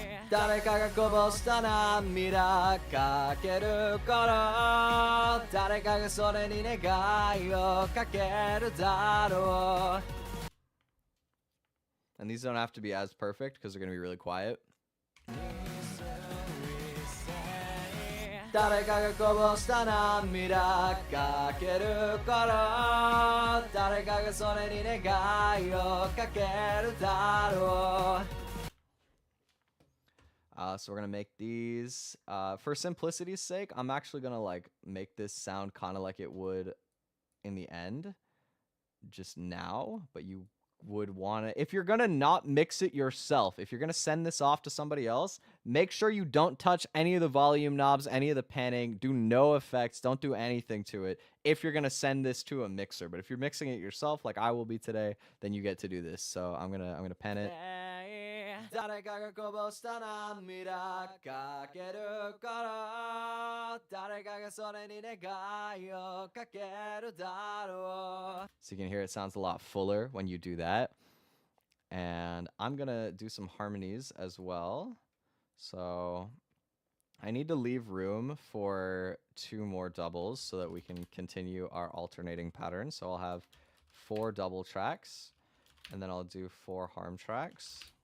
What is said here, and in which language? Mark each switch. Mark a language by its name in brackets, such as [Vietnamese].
[Japanese] 誰かがこぼした涙かける頃誰かがそれに願いをかけるだろう [English] And these don't have to be as perfect because they're gonna be really quiet. [Japanese] 誰かがこぼした涙かける頃誰かがそれに願いをかけるだろう [English] So we're gonna make these for simplicity's sake. I'm actually gonna like make this sound kind of like it would in the end just now, but you would want to, if you're gonna not mix it yourself, if you're gonna send this off to somebody else, make sure you don't touch any of the volume knobs, any of the panning, do no effects, don't do anything to it if you're gonna send this to a mixer. But if you're mixing it yourself like I will be today, then you get to do this. So I'm gonna pen it. [Japanese] 誰かがこぼした涙かける頃誰かがそれに願いをかけるだろう [English] So you can hear it sounds a lot fuller when you do that. And I'm gonna do some harmonies as well. So I need to leave room for 2 more doubles so that we can continue our alternating pattern. So I'll have 4 double tracks and then I'll do 4 harm tracks.